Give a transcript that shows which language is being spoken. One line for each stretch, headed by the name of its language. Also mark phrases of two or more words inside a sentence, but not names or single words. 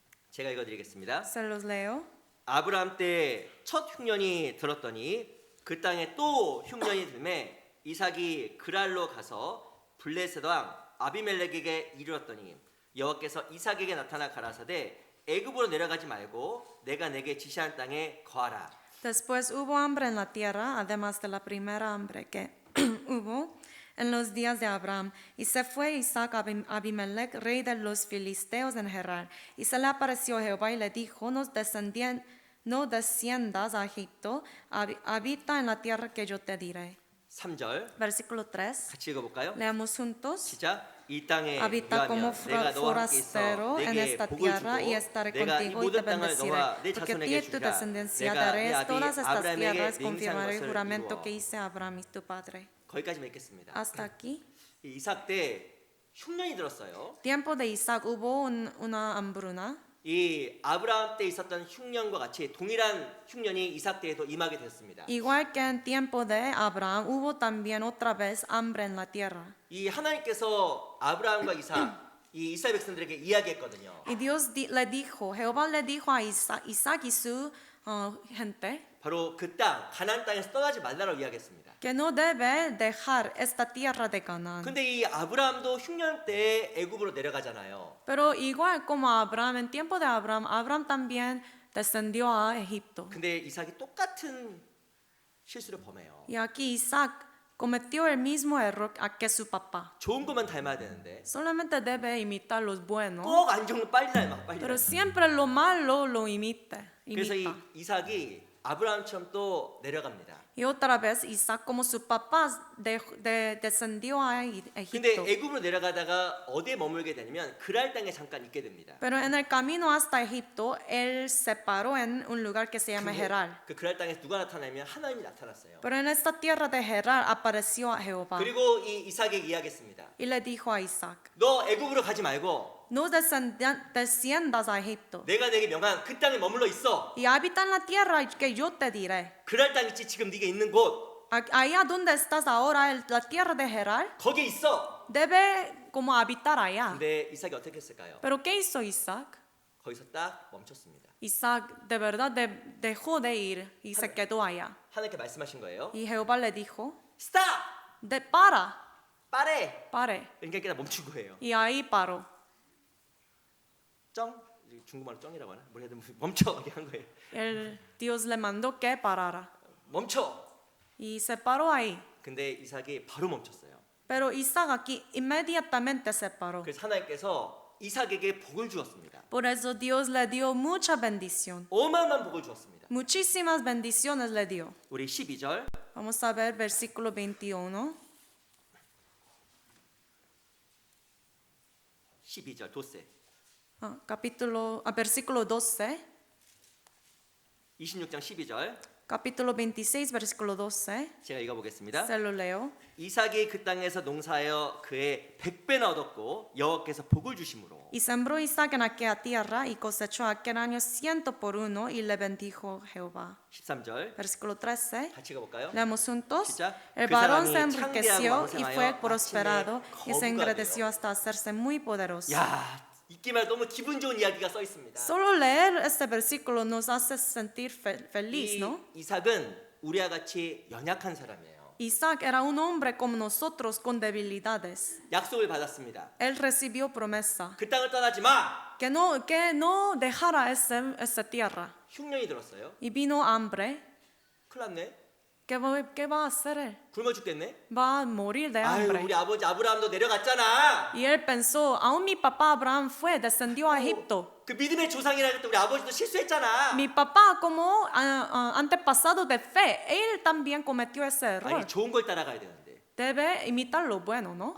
Korean: 제가 읽어드리겠습니다.
Spanish: Se los leo.
Korean: 아브라함 때 첫 흉년이 들었더니 그 땅에 또 흉년이 들매 이삭이 그랄로 가서 블레셋 왕 아비멜렉에게 이르렀더니 여호와께서 이삭에게 나타나 가라사대 애굽으로 내려가지 말고 내가 내게 지시한 땅에 거하라.
Spanish: Después hubo hambre en la tierra, además de la primera hambre que hubo en los días de Abraham. Y se fue Isaac a Abimelech, rey de los filisteos en Gerar. Y se le apareció Jehová y le dijo, no desciendas a Egipto, habita en la tierra que yo te diré.
Korean: 3절
Spanish: Versículo 3.
Korean: 같이 읽어볼까요?
Spanish: Leamos juntos.
Korean: 시작. 이 땅에
Spanish: Habita como
Korean: 유하면 내가 너와 함께 있어
Spanish: forastero en
Korean: 내게
Spanish: esta
Korean: 복을
Spanish: tierra y
Korean: 주고
Spanish: estaré
Korean: 내가 이
Spanish: contigo y te
Korean: 모든 땅을
Spanish: bendeciré.
Korean: 너와 내
Spanish: Porque a ti
Korean: 자손에게
Spanish: y tu
Korean: 주리라.
Spanish: descendencia
Korean: 내가 내
Spanish: daré
Korean: 아비
Spanish: todas estas
Korean: 아브라함에게
Spanish: tierras,
Korean: 맹세한
Spanish: confirmaré el
Korean: 것을
Spanish: juramento
Korean: 이루어.
Spanish: que hice a Abraham y tu padre.
Korean: 거기까지만 읽겠습니다.
Spanish: Hasta aquí.
Korean: 이 이삭 때 흉년이 들었어요.
Spanish: Tiempo de Isaac hubo una hambruna.
Korean: 이 아브라함 때 있었던 흉년과 같이 동일한 흉년이 이삭 때에도 임하게 되었습니다.
Spanish: Igual que en tiempo de Abraham, hubo también otra vez hambre en la tierra.
Korean: 이 하나님께서 아브라함과 이 이스라엘 백성들에게 이야기했거든요.
Spanish: Y Dios le dijo, Jehová le dijo a Isaac y su gente,
Korean: 바로 그 땅, 가나안 땅에서 떠나지 말라고 이야기했습니다.
Spanish: que no debe dejar esta tierra de Canaán.
Korean: 근데 이 아브라함도 흉년 때 애굽으로 내려가잖아요.
Spanish: Pero igual como Abraham, en tiempo de Abraham, Abraham también descendió a Egipto.
Korean: 근데 이삭이 똑같은 실수를 범해요.
Spanish: Y aquí Isaac cometió el mismo error que su papá.
Korean: 좋은 것만 닮아야 되는데
Spanish: Solamente debe imitar los buenos,
Korean: 꼭 안 좋은 거 빨리 닮아, 빨리
Spanish: pero
Korean: 닮아.
Spanish: siempre lo malo lo
Korean: 그래서 이
Spanish: imita.
Korean: 이삭이 아브라함처럼 또 내려갑니다.
Spanish: Y otra vez Isaac, como su papá, descendió a
Korean: 근데
Spanish: Egipto.
Korean: 애굽으로 내려가다가 어디에 머물게 되냐면 그랄 땅에 잠깐 있게 됩니다.
Spanish: Pero en el camino hasta Egipto, él se paró en un lugar que se llama Gerar.
Korean: 그 그랄 땅에서 누가 나타나면 하나님이 나타났어요.
Spanish: Pero en esta tierra de Gerar apareció a Jehová
Korean: 그리고 이 이삭에게 이야기했습니다.
Spanish: y le dijo a Isaac,
Korean: 너 애굽으로 가지 말고
Spanish: no desciendas a Egipto
Korean: 내가 내게 명한 그 땅에 머물러 있어.
Spanish: y habita en la tierra que yo te diré.
Korean: 그랄 땅 있지 지금 네가 있는 곳
Spanish: Allá donde estás ahora, la tierra de Gerar,
Korean: 거기 있어.
Spanish: debe como habitar allá.
Korean: 근데 이삭이 어떻게 했을까요?
Spanish: Pero ¿qué hizo Isaac?
Korean: 거기서 딱 멈췄습니다.
Spanish: Isaac de verdad dejó de ir y se quedó allá.
Korean: 하나님께 말씀하신 거예요.
Spanish: Y Jehová le dijo,
Korean: 스탑!
Spanish: pare. 빠래!
Korean: 그러니까 그냥 멈춘 거예요.
Spanish: Y ahí paró.
Korean: 쩡? 중국말로 쩡이라고 하나? 뭘 해야 돼? 멈춰! 이렇게 한 거예요.
Spanish: Dios le mandó que parara.
Korean: 멈춰!
Spanish: Y se paró ahí.
Korean: 근데 이삭이 바로 멈췄어요.
Spanish: Pero Isaac aquí inmediatamente se paró.
Korean: 그래서 하나님께서 이삭에게 복을 주었습니다.
Spanish: Por eso Dios le dio mucha bendición.
Korean: 어마어마한 복을 주었습니다.
Spanish: Muchísimas bendiciones le dio.
Korean: 우리 12절
Spanish: Vamos a ver versículo 21.
Korean: 12절 도세
Spanish: Versículo 12.
Korean: 26장 12절
Spanish: Capítulo 26, versículo 12.
Korean: 제가 읽어보겠습니다.
Spanish: Se lo leo.
Korean: 이삭이 그 땅에서 농사하여 그의 100배나 얻었고 여호와께서 복을 주심으로
Spanish: Y sembró Isaac en aquella tierra y cosechó aquel año 100 por 1 y le bendijo Jehová.
Korean: 13절
Spanish: Versículo 13.
Korean: 같이 읽어볼까요?
Spanish: Leamos juntos.
Korean: 시작.
Spanish: El
Korean: 그
Spanish: varón se
Korean: 사람이
Spanish: enriqueció
Korean: 창대하고
Spanish: y
Korean: 왕성하여
Spanish: fue prosperado
Korean: 마침내
Spanish: y se
Korean: 거부가
Spanish: engrandeció
Korean: 되어.
Spanish: hasta hacerse muy poderoso.
Korean: 야, 읽기만 해도 너무 기분 좋은 이야기가 써 있습니다.
Spanish: Solo leer este versículo nos hace sentir feliz,
Korean: 이
Spanish: ¿no?
Korean: 이삭은 우리와 같이 연약한 사람이에요.
Spanish: Isaac era un hombre como nosotros con debilidades.
Korean: 약속을 받았습니다.
Spanish: Él recibió promesa
Korean: 그 땅을 떠나지 마.
Spanish: que no dejara esa tierra.
Korean: 흉년이 들었어요.
Spanish: Y vino hambre.
Korean: 큰일 났네.
Spanish: ¿Qué va a hacer él?
Korean: 굶어 죽겠네.
Spanish: Va a morir de
Korean: 아유,
Spanish: hambre.
Korean: 우리 아버지 아브라함도 내려갔잖아.
Spanish: Y él pensó, aún mi papá Abraham descendió a Egipto.
Korean: 그 믿음의 조상이라 했던 우리 아버지도 실수했잖아.
Spanish: Mi papá como antepasado de fe, él también cometió ese
Korean: 아니,
Spanish: error.
Korean: 좋은 걸 따라가야 되는데
Spanish: Debe imitar lo bueno, ¿no?